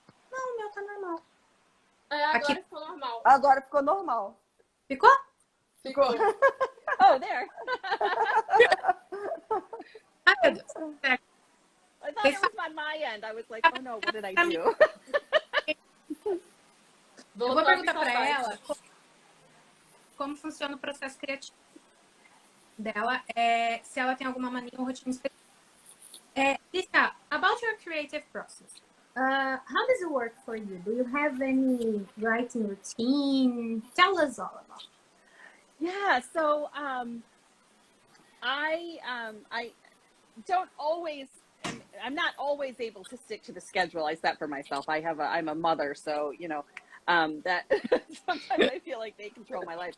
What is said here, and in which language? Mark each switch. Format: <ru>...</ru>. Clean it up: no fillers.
<pt>Não, o meu tá normal. Agora Aqui. ficou normal. Agora ficou normal. Ficou? Ficou.</pt> <en>Oh, there.</en> <pt>Ai, meu Deus.</pt> <en>I thought it was on my end. I was like, oh no, what did I do?</en> <pt>Eu vou perguntar para ela como funciona o processo criativo dela, se ela tem alguma mania ou rotina específica.</pt> <en>Lissa, about your creative process, How does it work for you? Do you have any writing routine? Tell us all about it. Yeah, so I don't always, I'm not always able to stick to the schedule I set for myself. I'm a mother, so that sometimes I feel like they control my life.</en>